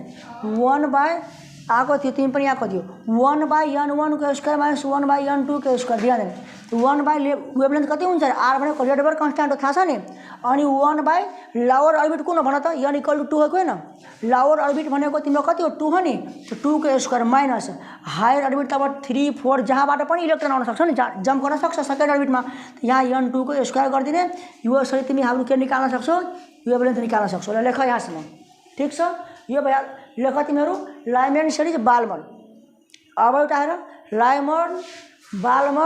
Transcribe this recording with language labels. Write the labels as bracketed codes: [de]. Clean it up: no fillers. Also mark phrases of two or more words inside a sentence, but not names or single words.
[ne] 1/, आएको थियो, तिमी पनि आएको थियो, 1/n1 को [en] square minus [ne] 1/n2 को स्क्वायर। ध्यान दिने। 1/वेभलेन्थ कति हुन्छ? आर भनेको रेडबर्ग कन्स्ट्यान्ट हो, थाहा छ नि? अनि 1/ [en] lower orbit [ne] कुन हो भन त? n = 2 हो होइन? [en] lower orbit [ne] भनेको तिम्रो कति हो? 2 हो नि? तो 2 को [en] square minus higher orbit [ne] त अब 3, 4 जहाँबाट पनि इलेक्ट्रोन आउन सक्छ नि, जम्प गर्न सक्छ सेकेन्ड अर्बिटमा। यहाँ n2 को स्क्वायर गरिदिने। यो सरी तिमी हाम्रो के निकाल्न सक्छौ? वेभलेन्थ निकाल्न सक्छौ। ल लेख यहाँसम्म। ठिक छ। यो भयो। लेख तिमीहरू [en] Lyman series, [ne] बाल्मर। अब एउटा हेर, लाइमन, बाल्मर।